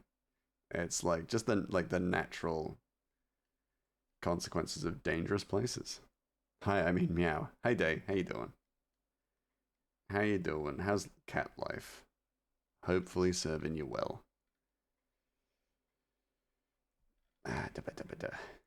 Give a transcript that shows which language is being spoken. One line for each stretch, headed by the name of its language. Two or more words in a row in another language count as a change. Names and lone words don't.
English: It's like just the natural consequences of dangerous places. Hi, I mean meow. Hey Day, how you doing? How you doing? How's cat life? Hopefully serving you well. Da, ba, da, ba, da.